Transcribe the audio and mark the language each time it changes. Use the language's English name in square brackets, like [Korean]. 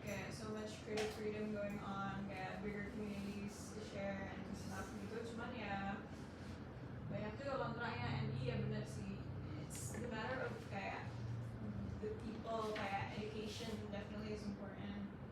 [Indonesian] Kayak [English] so much creative freedom going on, [Indonesian] kayak [English] bigger communities to share and stuff [Indonesian] gitu. Cuman ya banyak juga kontranya. [English] And [Indonesian] iya benar sih. [English] It's the matter of [Indonesian] kayak [English] the people, kayak education definitely is important.